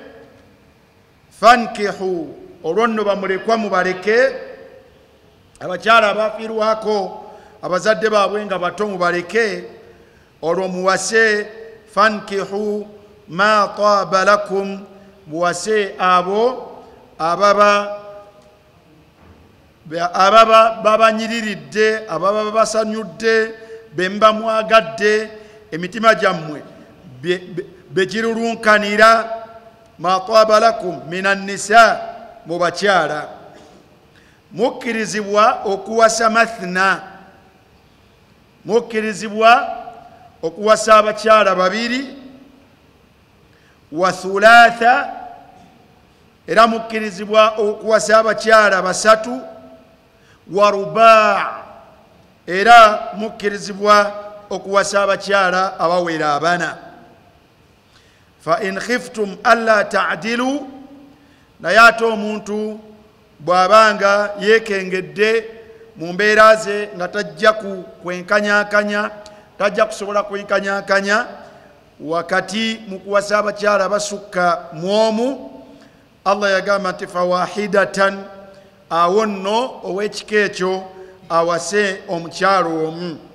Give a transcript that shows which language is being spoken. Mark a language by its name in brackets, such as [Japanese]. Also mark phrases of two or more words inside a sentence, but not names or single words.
[Ganda] fankihu olwo nno bamulekwa mubaleke abakyala abafiirwako abazadde baabwe nga bato mubaleke olwo muwase [Arabic] فانكحوا ما طاب لكم [Ganda] muwase abo ababa babanyiriridde ababa babasanyudde bemba mwagadde emitima gyammwe begirulunkanira [Arabic] ما طاب لكم من النساء [Ganda] mu bakyala mukkirizibwa okuwasa mathna mukkirizibwa okuwasa abakyala babiri [Arabic] وثلاث [Ganda] era mukkirizibwa okuwasa abakyala basatu [Arabic] ورباع [Ganda] era mukkirizibwa okuwasa abakyala abawera abana fa [Arabic] إن خفتم ألا تعدلوا [Ganda] naye ate omuntu bw'abanga yeekengedde mu mbeera ze nga tajja kwenkanyakanya tajja kusobola kwenkanyakanya wakati mu kuwasa abakyala basukka mu omu Allah yagamba nti fawahidatan awo nno ow'ekika ekyo awase omukyalo omu